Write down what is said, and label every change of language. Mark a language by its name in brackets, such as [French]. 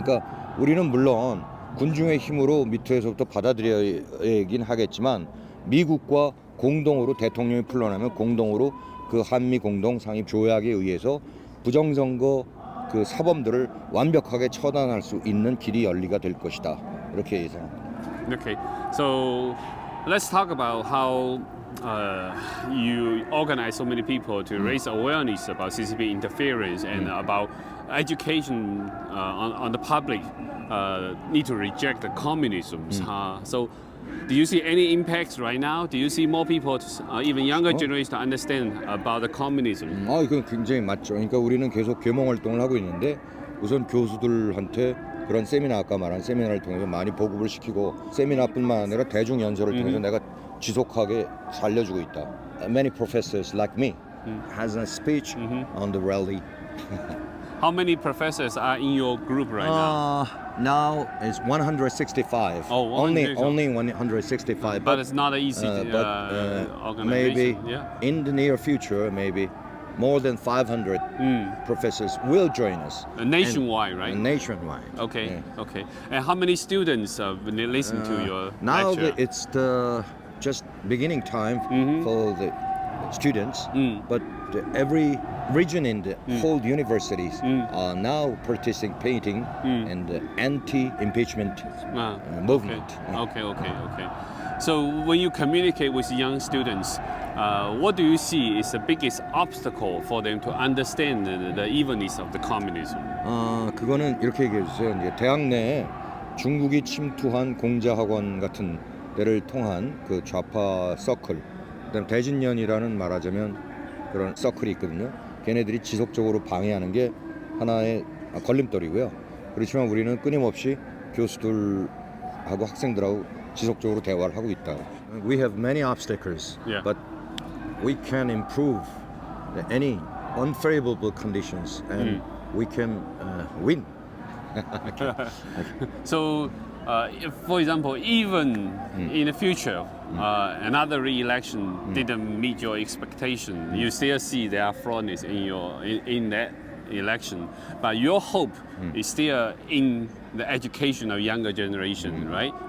[Korean] 그러니까 우리는 물론 군중의 힘으로 밑에서부터 받아들여야긴 하겠지만 미국과 공동으로 대통령이 풀러나면 공동으로 그 한미 공동 상임 조약에 의해서 부정선거 그 사범들을 완벽하게 처단할 수 있는 길이 열리가 될 것이다. 이렇게 예상합니다. [English] Okay, so let's talk about how you organize so many people to raise awareness about CCP interference and about education on the public need to reject the communism. So do you see any impacts right now? Do you see more people, even younger generation, to understand about the communism? [Korean] 이건 굉장히 맞죠. 그러니까 우리는 계속 계몽 활동을 하고 있는데 우선 교수들한테 그런 세미나 아까 말한 세미나를 통해서 많이 보급을 시키고 세미나뿐만 아니라 대중 연설을 통해서 내가 지속하게 살려주고 있다. [English] Many professors like me has a speech on the rally. How many professors are in your group right now? Now it's 165. Oh, only 165. 165. But it's not an easy organization. Maybe Yeah. in the near future, maybe more than 500 professors will join us. Nationwide, right? Nationwide. Okay, Yeah. okay. And how many students listen to your Now lecture? it's the just beginning time for the students, but every region in the whole universities are now participating in the anti-impeachment movement. Okay. So when you communicate with young students, what do you see is the biggest obstacle for them to understand the evenness of the communism? [Korean] 그거는 이렇게 얘기해 주세요. 이제 대학 내에 중국이 침투한 공자학원 같은 데를 통한 그 좌파 서클, 그다음 대진년이라는 말하자면 그런 서클이 있거든요. 걔네들이 지속적으로 방해하는 게 하나의 걸림돌이고요. 그렇지만 우리는 끊임없이 교수들하고 학생들하고 지속적으로 대화를 하고 있다. [English] We have many obstacles, Yeah. but we can improve any unfavorable conditions, and we can win. So, if, for example, even in the future, another re-election didn't meet your expectation, you still see there are flaws in that election, but your hope is still in the education of younger generation, right?